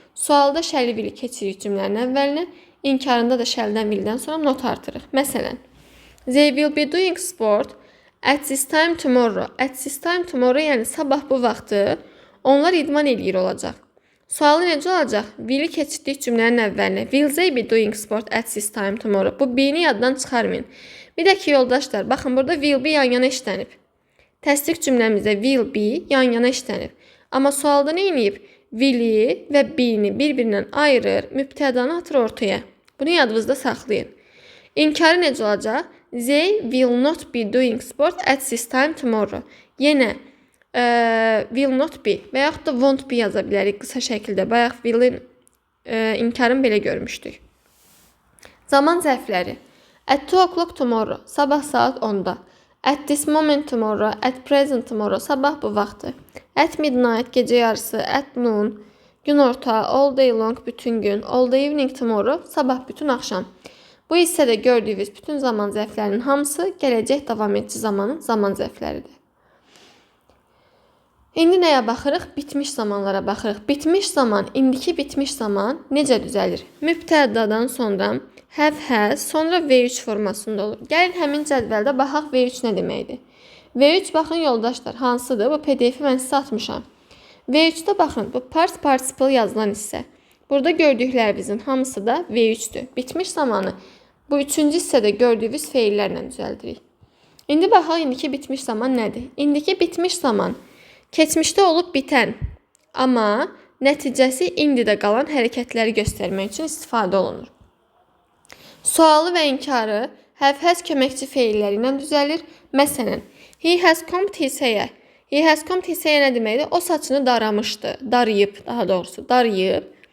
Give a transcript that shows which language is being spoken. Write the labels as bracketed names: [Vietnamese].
[Azerbaijani] Sualda shall will keçirik cümlənin əvvəlinə, inkarında da shall-dən willdən sonra not artırıq. [English] Məsələn, they will be doing sport at this time tomorrow. At this time tomorrow [Azerbaijani] yəni sabah bu vaxtı onlar idman eləyir olacaq. Sualı necə olacaq? Will'i keçirdik cümlənin əvvəlinə. [English] Will they be doing sport at this time tomorrow? [Azerbaijani] Bu be-ni yaddan çıxarmayın. Bir də ki, yoldaşlar, baxın burada will be yan-yana işlənib. Təsdiq cümləmizdə will be yan-yana işlənib. Amma sualda nə edib? Will'i və be-ni bir-birindən ayırır, mübtədanı atır ortaya. Bunu yadınızda saxlayın. İnkarı necə olacaq? [English] They will not be doing sport at this time tomorrow. [Azerbaijani] Yenə will not be və yaxud da won't be yaza bilərik qısa şəkildə. Bayaq will'in inkarını belə görmüşdük. [English] Zaman zərfləri. At 2 o'clock tomorrow, [Azerbaijani] sabah saat 10-da. [English] At this moment tomorrow, at present tomorrow, [Azerbaijani] sabah bu vaxtı. [English] At midnight, [Azerbaijani] gecə yarısı. [English] At noon, [Azerbaijani] günorta. [English] All day long, [Azerbaijani] bütün gün. [English] All day evening tomorrow, [Azerbaijani] sabah bütün axşam. Bu hissədə gördüyünüz bütün zaman zərflərinin hamısı gələcək davam edici zamanın zaman zərfləridir. İndi nəyə baxırıq? Bitmiş zamanlara baxırıq. Bitmiş zaman, indiki bitmiş zaman necə düzəlir? Mübtədadan sonra have, has, sonra V3 formasında olur. Gəlin həmin cədvəldə baxaq V3 nə deməkdir? V3 baxın yoldaşlar, hansıdır? Bu PDF-i mən sizə atmışam. V3-də baxın, bu past participle yazılan hissə. Burada gördüklərimizin hamısı da V3-dür. Bitmiş zamanı bu üçüncü hissədə gördüyünüz feillərlə düzəldirik. İndi baxaq, indiki bitmiş zaman nədir? İndiki bitmiş zaman keçmişdə olub bitən, amma nəticəsi indidə qalan hərəkətləri göstərmək üçün istifadə olunur. Sualı və inkarı have-has köməkçi feilləri ilə düzəlir. [English] Məsələn, he has combed his hair. He has combed his hair [Azerbaijani] nə deməkdir? O saçını daramışdı. Darayıb, daha doğrusu, darayıb.